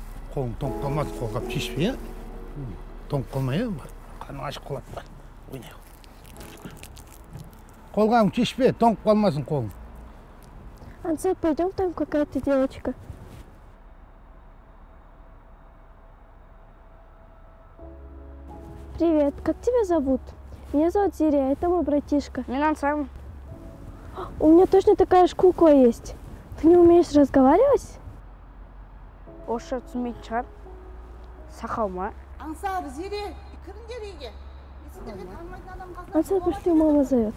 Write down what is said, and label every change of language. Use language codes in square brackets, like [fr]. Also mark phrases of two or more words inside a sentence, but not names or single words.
[kk] Қолың тоңып қалмасын, қолғап шешпей, ә? Тоңып қалмай, ә? Қарның ашып қалады бар. Ойнай. Қолғағың шешпе, тоңып қалмасын қолың. Ансат, [ru] пойдем, там какая-то девочка. Привет, как тебя зовут? Меня зовут Зирия, это мой братишка. [kk] Мен Ансам. [ru] У меня точно такая же кукла есть. Ты не умеешь разговаривать? [kk] Орысша түсінбейтін шығар. Сақау ма? Ансар, Зире, кіріңдер үйге. Есіңдерге танымайтын адам қалса. Ансат, [ru] пошли, мама зовет.